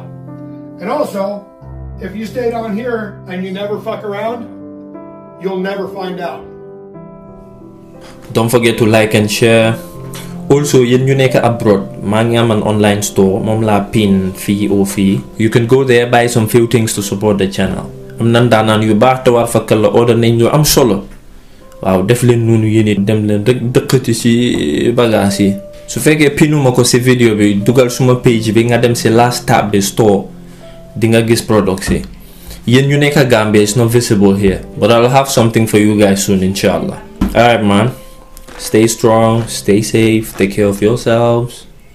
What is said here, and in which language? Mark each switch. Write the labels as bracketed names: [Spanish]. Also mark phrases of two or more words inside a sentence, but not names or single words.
[English] And also, if you stay down here and you never fuck around, you'll never find out. Don't forget to like and share. Also, [Wolof] yéen ñu nekk abroad maa ngi am [English] an online store [Wolof] moom laa pin fii oo fii. [English] you can go there buy some few things to support the channel. [Wolof] am na ndaanaan yu baax te war fakkal la order nañ ñu am solo. waaw def leen noonu yéen it dem leen rek dëkkati ci bagage yi. su fekkee pinuma ko ci vidéo bi dugal suma page bi nga dem ci [English] last tab [Wolof] bi store di nga gis products yi. yéen ñu nekk [English] Gambia is not visible here but I'll have something for you guys soon inshallah. Alright man, stay strong, stay safe, take care of yourselves.